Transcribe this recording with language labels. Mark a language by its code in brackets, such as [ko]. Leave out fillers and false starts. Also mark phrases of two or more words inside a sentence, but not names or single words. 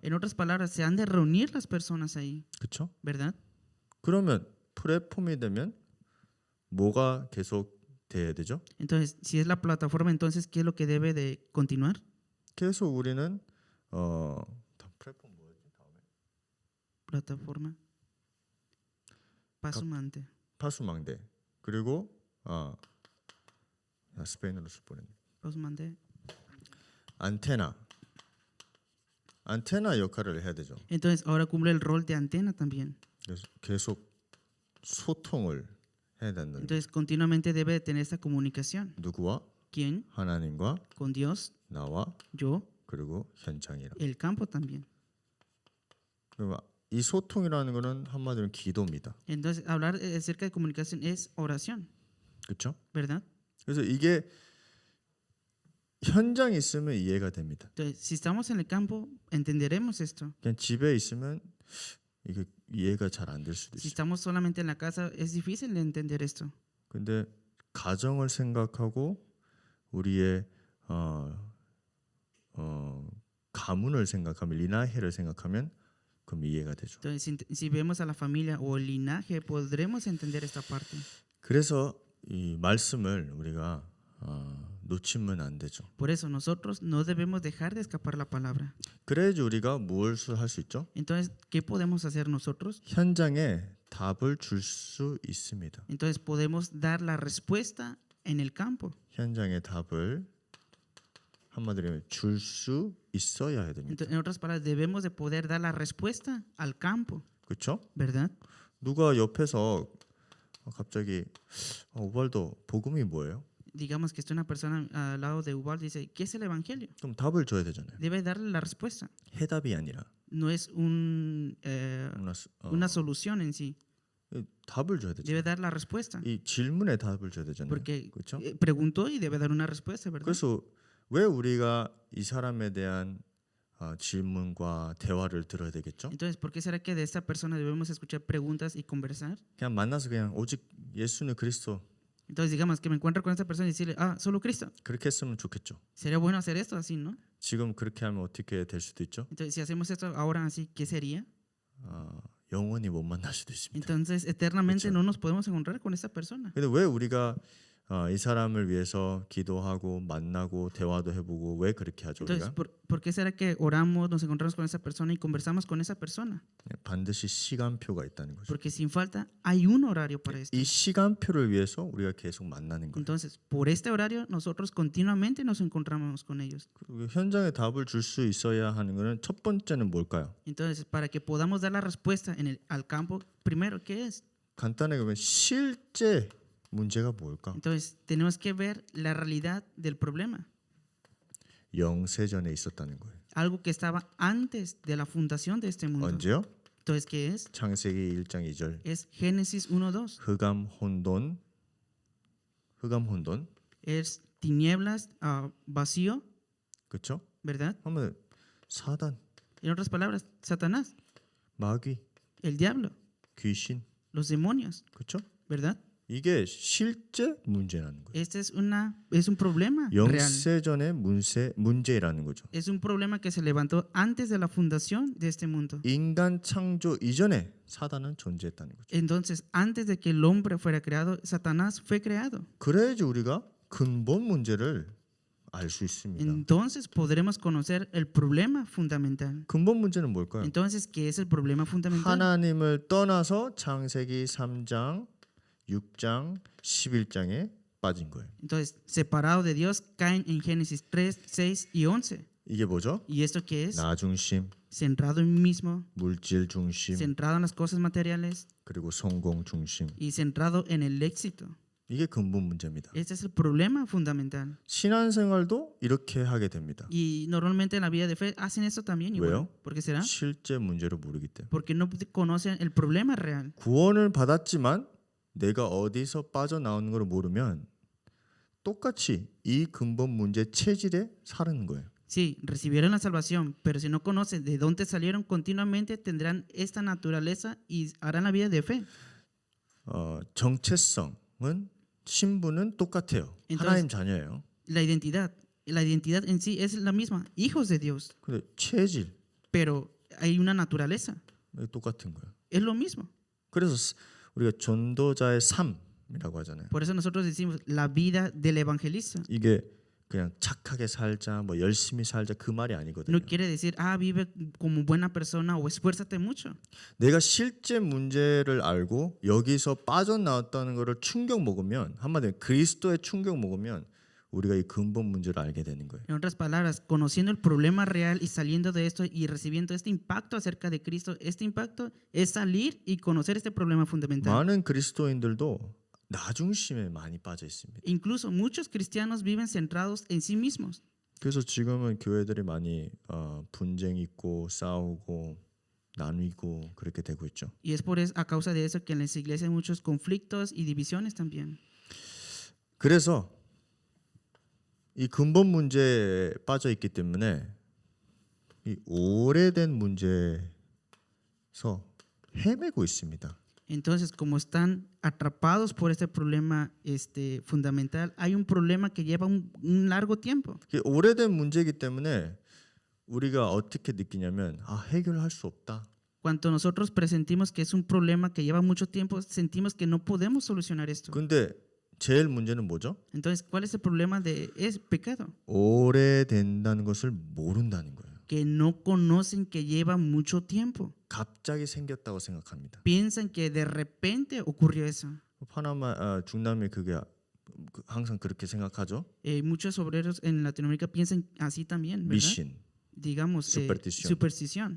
[es] En otras palabras, se han de reunir las personas ahí, [ko] 그렇죠? [es] ¿verdad? [ko] 그러면 플랫폼이 되면 뭐가 계속 돼야 되죠? [es] Entonces, si es la plataforma, entonces, ¿qué es lo que debe de continuar? [ko] 계속 우리는 플랫폼 뭐였지? 다음에 [es] Plataforma. [ko] Pasumante. 파수망대. 그리고 스페인어로 쓸 뻔했네. Pasumante. 안테나 역할을 해야 되죠. [es] Entonces, ahora cumple el rol de antena también. [ko] 그래서 계속 소통을 해야 된다. [es] Entonces, continuamente debe de tener esta comunicación. [ko] 누구와? [es] ¿Quién? [ko] 하나님과 [es] Con Dios, [ko] 나와 [es] yo, [ko] 그리고 현장이라. [es] el campo también. [ko] 그러면 이 소통이라는 거는 한마디로 기도입니다. [es] Entonces, hablar acerca de comunicación es oración, [ko] 그렇죠? [es] ¿verdad? [ko] 그래서 이게 현장에 있으면 이해가 됩니다. [es] Entonces, si estamos en el campo, entenderemos esto. [ko] 그냥 집에 있으면 이게 이해가 잘 안 될 수도 [es] Si [ko] 있어요. [es] estamos solamente en la casa, es difícil de entender esto. [ko] 근데 가정을 생각하고 우리의 가문을 생각하면 리나헤를 생각하면 그럼 이해가 되죠. [es] Entonces, si vemos a la familia o el linaje, podremos entender esta parte. [ko] 그래서 이 말씀을 우리가 놓치면 안 되죠. [es] Por eso nosotros no debemos dejar de escapar la palabra. [ko] 그래야지 우리가 무엇을 할 수 있죠? [es] Entonces, ¿qué podemos hacer nosotros? [ko] 현장에 답을 줄 수 있습니다. [es] Entonces, podemos dar la respuesta en el campo. [ko] 현장에 답을 한마디로 줄 수 있어야 해야 됩니다. [es] Entonces, en otras palabras, debemos de poder dar la respuesta al campo, [ko] 그렇죠? [es] ¿verdad? [ko] 누가 옆에서 갑자기 오발도 복음이 뭐예요? [es] Digamos que está una persona al lado de Ubaldo y dice, ¿qué es el evangelio? [ko] 그럼 답을 줘야 되잖아요. [es] Debe darle la respuesta. [ko] 해답이 아니라 [es] No es una solución en sí. [ko] 답을 줘야 [es] Debe [ko] 되잖아요. [es] dar la respuesta. [ko] 이 질문에 답을 줘야 되잖아요. [es] Porque [ko] 그렇죠? [es] preguntó y debe dar una respuesta, ¿verdad? [ko] 그래서 왜 우리가 이 사람에 대한 질문과 대화를 들어야 되겠죠? [es] Entonces, ¿por qué será que de esta persona debemos escuchar preguntas y conversar? [ko] 그냥 만나서 그냥 오직 예수는 그리스도 [es] Entonces, digamos que me encuentro con esta persona y decirle, solo Cristo. [ko] 그렇게 했으면 좋겠죠. [es] Sería bueno hacer esto así, ¿no? [ko] 지금 그렇게 하면 어떻게 될 수도 있죠? [es] Entonces, si hacemos esto ahora así, ¿qué sería? [ko] 영원히 못 만날 수도 있습니다. [es] Entonces, eternamente [ko] 그렇죠. [es] no nos podemos encontrar con esta persona. [ko] 근데 왜 우리가 이 사람을 위해서 기도하고 만나고 대화도 해보고 왜 그렇게 하죠? [es] Entonces, [ko] 우리가 [es] ¿por qué será que oramos, nos encontramos con esa persona y conversamos con esa persona? [ko] 반드시 시간표가 있다는 거죠. [es] Porque sin falta hay un horario para esto. [ko] 이 시간표를 위해서 우리가 계속 만나는 거예요. [es] Entonces, por este horario, nosotros continuamente nos encontramos con ellos. [ko] 그리고 현장에 답을 줄 수 있어야 하는 거는 첫 번째는 뭘까요? [es] Entonces, para que podamos dar la respuesta al campo, primero, ¿qué es? [ko] 간단하게 보면 실제 문제가 뭘까? [es] Entonces, tenemos que ver la realidad del problema. [ko] 영세전에 있었다는 거예요. [es] Algo que estaba antes de la fundación de este mundo. [ko] 언제요? [es] Entonces, ¿qué es? [ko] 창세기 1장 2절. [es] Es Génesis 1:2. [ko] 흑암 혼돈. [es] Es tinieblas, vacío, [ko] 그렇죠? [es] ¿verdad? [ko] 하면 사단, [es] En otras palabras, Satanás, [ko] 마귀, [es] el diablo, [ko] 귀신, [es] los demonios, [ko] 그렇죠? [es] ¿verdad? [ko] 이게 실제 문제라는 거예요. [es] Este es un problema real. [ko] 영세전의 문제라는 거죠. [es] Es un problema que se levantó antes de la fundación de este mundo. [ko] 인간 창조 이전에 사단은 존재했다는 거죠. [es] Entonces, antes de que el hombre fuera creado, Satanás fue creado. [ko] 그래야지 우리가 근본 문제를 알 수 있습니다. [es] Entonces podremos conocer el problema fundamental. [ko] 근본 문제는 뭘까요? [es] Entonces, ¿qué es el problema fundamental? [ko] 하나님을 떠나서 창세기 3장, 6장, 11장에 빠진 거예요. [es] Entonces, separado de Dios, caen en Génesis 3, 6 y 11. [ko] 이게 뭐죠? [es] ¿Y esto qué es? [ko] 나 중심, [es] Centrado en mí mismo, [ko] 물질 중심, [es] centrado en las cosas materiales [ko] 그리고 성공 중심. [es] y centrado en el éxito. [ko] 이게 근본 문제입니다. [es] Este es el problema fundamental. [ko] 신앙생활도 이렇게 하게 됩니다. [es] Y normalmente en la vida de fe hacen esto también igual. [ko] 왜요? [es] ¿Por qué será? [ko] 실제 문제를 모르기 때문에. [es] Porque no conocen el problema real. [ko] 구원을 받았지만 내가 어디서 빠져나오는 걸 모르면 똑같이 이 근본 문제 체질에 사는 거예요. [es] Sí, recibieron la salvación, pero si no conocen de dónde salieron continuamente, tendrán esta naturaleza y harán la vida de fe. [ko] 정체성은 신분은 똑같아요. [es] Entonces, [ko] 하나님 자녀예요. [es] La identidad en sí es la misma, hijos de Dios, [ko] 근데 체질 [es] pero hay una naturaleza, [ko] 똑같은 거예요. [es] es lo mismo. [ko] 그래서 우리가 전도자의 삶이라고 하잖아요. [es] Por eso nosotros decimos la vida del evangelista. [ko] 이게 그냥 착하게 살자, 뭐 열심히 살자 그 말이 아니거든요. [es] No quiere decir, vive como buena persona o esfuérzate mucho. [ko] 내가 실제 문제를 알고 여기서 빠져나왔다는 것을 충격 먹으면 한마디로 그리스도의 충격 먹으면 우리가 이 근본 문제를 알게 되는 거예요. [es] En otras palabras, conociendo el problema real y saliendo de esto y recibiendo este impacto acerca de Cristo, este impacto es salir y conocer este problema fundamental. [ko] 많은 그리스도인들도 나 중심에 많이 빠져 있습니다. [es] Incluso muchos cristianos viven centrados en sí mismos. [ko] 그래서 지금은 교회들이 많이 분쟁 있고 싸우고 나뉘고 그렇게 되고 있죠. [es] Y es por eso, a causa de eso que en las iglesias hay muchos conflictos y divisiones también. [ko] 그래서 이 근본 문제에 빠져 있기 때문에 이 오래된 문제에서 헤매고 있습니다. [es] Entonces, como están atrapados por este problema fundamental, hay un problema que lleva un largo tiempo. [ko] 오래된 문제이기 때문에 우리가 어떻게 느끼냐면 해결할 수 없다. [es] Cuando nosotros presentimos que es un problema que lleva mucho tiempo, sentimos que no podemos solucionar esto. [ko] 근데 제일 문제는 뭐죠? [es] Entonces, ¿cuál es el problema es pecado? [ko] 오래된다는 것을 모른다는 거예요. [es] Que no conocen que lleva mucho tiempo. [ko] 갑자기 생겼다고 생각합니다. [es] Piensan que de repente ocurrió eso. [ko] 파나마 중남미 그게 항상 그렇게 생각하죠. [es] Muchos obreros en Latinoamérica piensan así también, ¿verdad? [ko] 미신, [es] Digamos, superstición.